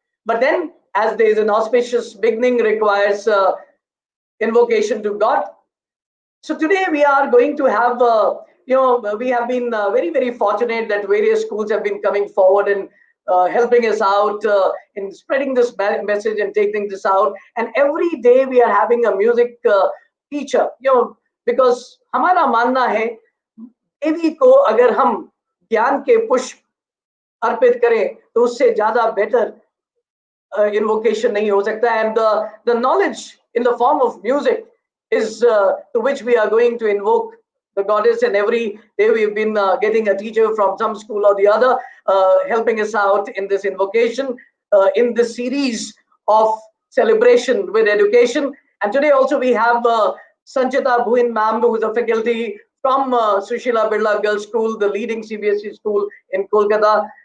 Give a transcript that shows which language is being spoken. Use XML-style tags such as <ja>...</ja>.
<en>But then, as there is an auspicious beginning requires invocation to God. So today we are going to have, we have been very, very fortunate that various schools have been coming forward and helping us out in spreading this message and taking this out. And every day we are having a music teacher, because</en> <hi>हमारा मानना है देवी को अगर हम ज्ञान के पुष्प अर्पित करें तो उससे ज्यादा better invocation nahi ho sakta.</hi> <en>And the knowledge in the form of music is to which we are going to invoke the goddess. And every day we've been getting a teacher from some school or the other helping us out in this invocation in this series of celebration with education. And today also we have Sanchita Bhuin ma'am, who is a faculty from Sushila Birla Girls School, the leading CBSE school in Kolkata.</en>